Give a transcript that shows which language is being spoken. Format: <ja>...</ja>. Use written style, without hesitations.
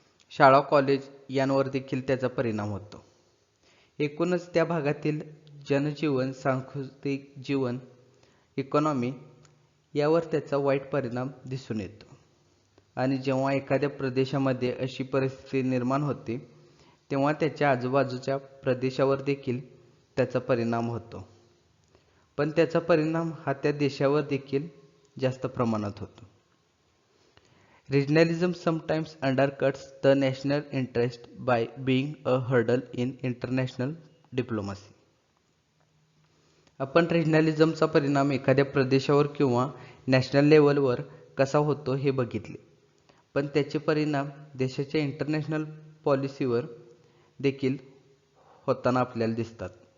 <mr>शाळा, कॉलेज यांवर देखील त्याचा परिणाम होतो. एकूणच त्या भागातील जनजीवन, सांस्कृतिक जीवन, इकॉनॉमी यावर त्याचा वाईट परिणाम दिसून येतो. आणि जेव्हा एखाद्या प्रदेशामध्ये अशी परिस्थिती निर्माण होते तेव्हा त्याच्या आजूबाजूच्या प्रदेशावर देखील त्याचा परिणाम होतो. पण त्याचा परिणाम हा त्या देशावर देखील जास्त प्रमाणात होतो.</mr> <en>Regionalism sometimes undercuts the national interest by being a hurdle in international diplomacy.</en> <mr>आपण रिजनलिझमचा परिणाम एखाद्या प्रदेशावर किंवा नॅशनल लेवलवर कसा होतो हे बघितले, पण त्याचे परिणाम देशाच्या इंटरनॅशनल पॉलिसीवर देखील होताना आपल्याला दिसतात.</mr>